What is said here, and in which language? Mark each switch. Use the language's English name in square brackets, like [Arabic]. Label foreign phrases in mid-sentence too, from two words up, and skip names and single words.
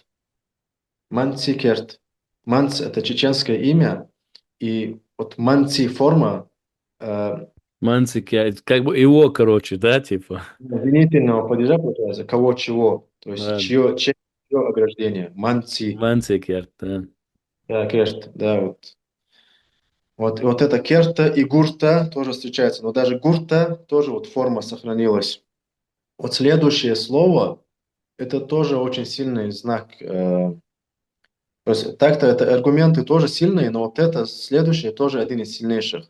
[Russian] Мантикерт. Манц– это чеченское имя, и вот манци форма Мансик, как бы его, короче, да, типа. обвинительного падежа получается, кого чего, то есть Да. чье ограждение. Манци, Мансикер, да. да, керт, да, вот. Вот это керта и гурта тоже встречается, но даже гурта тоже вот форма сохранилась. Вот следующее слово, это тоже очень сильный знак. То есть так-то это аргументы тоже сильные, но вот это следующее тоже один из сильнейших.